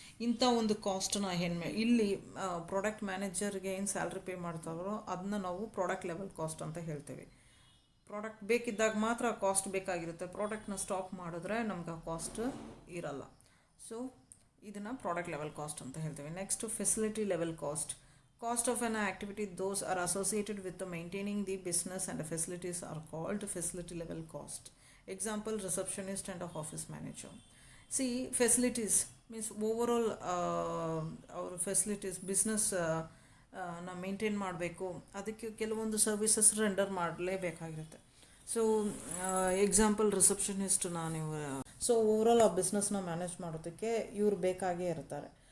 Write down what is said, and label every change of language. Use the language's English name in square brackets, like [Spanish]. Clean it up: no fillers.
[Kannada] ಇಂಥ ಒಂದು ಕಾಸ್ಟನ್ನ ಇಲ್ಲಿ ಪ್ರಾಡಕ್ಟ್ ಮ್ಯಾನೇಜರ್ಗೆ ಏನು ಸ್ಯಾಲ್ರಿ ಪೇ ಮಾಡ್ತಾರೋ ಅದನ್ನ ನಾವು ಪ್ರಾಡಕ್ಟ್ ಲೆವೆಲ್ ಕಾಸ್ಟ್ ಅಂತ ಹೇಳ್ತೇವೆ. ಪ್ರಾಡಕ್ಟ್ ಬೇಕಿದ್ದಾಗ ಮಾತ್ರ ಆ ಕಾಸ್ಟ್ ಬೇಕಾಗಿರುತ್ತೆ, ಪ್ರಾಡಕ್ಟ್ನ ಸ್ಟಾಪ್ ಮಾಡಿದ್ರೆ ನಮ್ಗೆ ಆ ಕಾಸ್ಟ್ ಇರಲ್ಲ. ಸೊ ಇದನ್ನು ಪ್ರಾಡಕ್ಟ್ ಲೆವೆಲ್ ಕಾಸ್ಟ್ ಅಂತ ಹೇಳ್ತೇವೆ. [English] Next facility level cost. Cost of an activity those are associated with the maintaining the business and the facilities are called facility level cost. Example, receptionist and a office manager. See, facilities means overall our facilities business [Kannada] ನಾವು maintain ಮಾಡಬೇಕು, ಅದಕ್ಕೆ ಕೆಲವೊಂದು services render ಮಾಡಲೇಬೇಕಾಗಿರುತ್ತೆ. So example ರಿಸೆಪ್ಷನಿಸ್ಟ್ನ ನೀವು so overall ಆ ಬಿಸ್ನೆಸ್ನ manage ಮಾಡೋದಕ್ಕೆ ಇವ್ರು ಬೇಕಾಗೇ ಇರ್ತಾರೆ.